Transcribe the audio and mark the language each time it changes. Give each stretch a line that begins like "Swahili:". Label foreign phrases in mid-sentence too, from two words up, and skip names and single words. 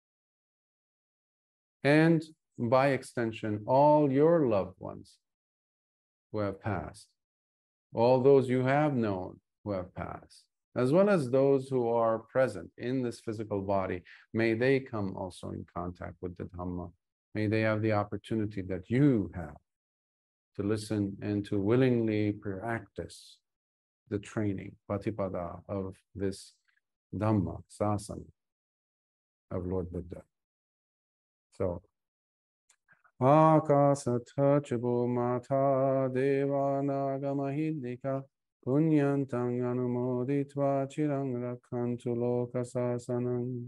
English: And by extension, all your loved ones who have passed, all those you have known who have passed, as well as those who are present in this physical body, may they come also in contact with the Dhamma. May they have the opportunity that you have to listen and to willingly practice the training, patipada, of this Dhamma, sasana of Lord Buddha.
Pali: So, Akasatha chibu mata Deva nagamahidika punyantang anumoditva chirang rakhantu loka sasanam.